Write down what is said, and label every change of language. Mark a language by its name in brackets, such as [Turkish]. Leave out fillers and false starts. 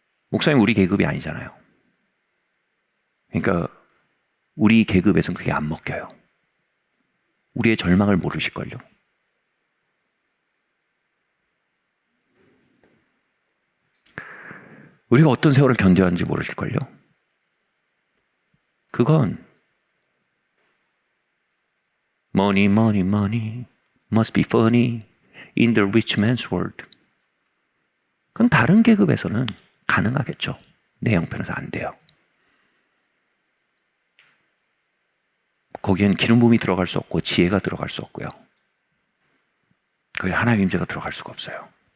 [Korean] 목사님 우리 계급이 아니잖아요. 그러니까 우리 계급에서는 그게 안 먹혀요. 우리의 절망을 모르실걸요. 우리가 어떤 세월을 견뎌야 하는지 모르실걸요. 그건 [English] money, money, money must be funny in the rich man's world. [Korean] 그건 다른 계급에서는 가능하겠죠. 내 형편에서 안 돼요. 거기엔 기름 부음이 들어갈 수 없고 지혜가 들어갈 수 없고요. 거기에 하나님의 임재가 들어갈 수가 없어요.